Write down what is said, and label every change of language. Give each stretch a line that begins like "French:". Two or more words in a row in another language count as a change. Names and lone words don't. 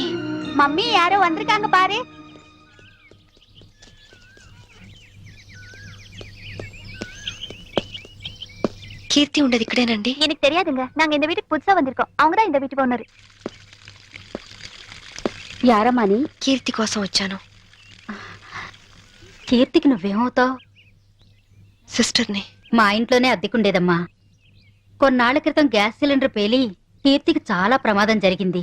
Tamil: மம்மி யாரோ வந்திருக்காங்க பாரு.
Telugu: కీర్తి ఉండదు ఇక్కడేనండి?
Tamil: எனக்கு தெரியாதுங்க, நாங்க இந்த வீட்டுக்கு புதுசா வந்திருக்கோம். அவங்க தான் இந்த வீட்டு ஓனர். யாரம்மனி?
Telugu: కీర్తి కోసం వచ్చాను. కీర్తికి నువ్వేమవుతావు? సిస్టర్ని. మా ఇంట్లోనే అద్దెకుండేదమ్మా. కొన్నాళ్ల క్రితం గ్యాస్ సిలిండర్ పేలి కీర్తికి చాలా ప్రమాదం జరిగింది.